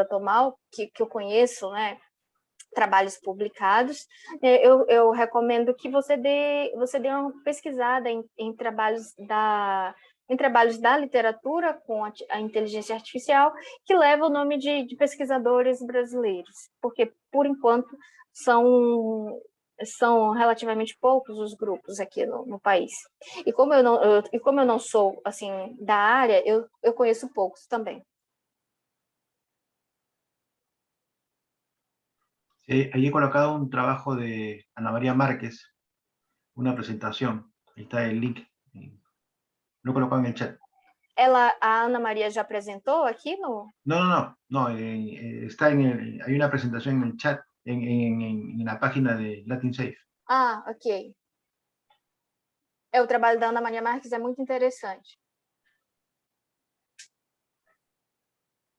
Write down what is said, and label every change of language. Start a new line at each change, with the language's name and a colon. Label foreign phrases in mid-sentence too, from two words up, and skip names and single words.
Portuguese: Tomal, que eu conheço, né, trabalhos publicados, eu recomendo que você dê uma pesquisada em trabalhos da literatura com a inteligência artificial, que leva o nome de pesquisadores brasileiros, porque, por enquanto, são relativamente poucos os grupos aqui no país. E como eu não sou, assim, da área, eu conheço poucos também.
Spanish: Ahí he colocado un trabajo de Ana María Márquez, una presentación. Ahí está el link. Lo he colocado en el chat.
Portuguese: A Ana María já apresentou aqui no?
Spanish: No, está hay una presentación en el chat, en la página de Latin Safe. Ok.
Portuguese: O trabalho da Ana Maria Marques é muito interessante.